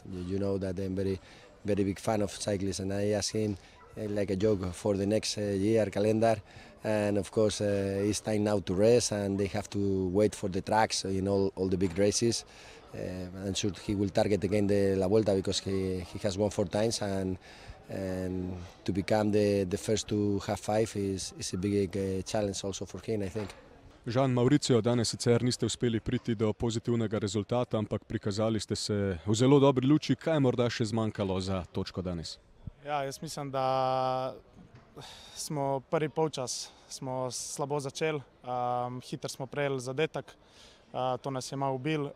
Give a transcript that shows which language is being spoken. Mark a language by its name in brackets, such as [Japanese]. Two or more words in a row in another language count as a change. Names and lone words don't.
[English] You know that I'm very big fan of cyclists, and I asked him like a joke for the next year calendar, and of course it's time now to rest, and they have to wait for the tracks in all the big races. I'm sure he will target again the La Vuelta, because he has won 4 times, and to become the first to have 5 is a big challenge also for him, I think. [Slovenian] Žan, Mauricio, danes sicer niste uspeli priti do pozitivnega rezultata, ampak prikazali ste se v zelo dobri luči. Kaj je morda še zmanjkalo za točko danes? Ja, jaz mislim, da smo prvi polčas slabo začeli, hitro smo prejeli zadetek, to nas je malo ubil.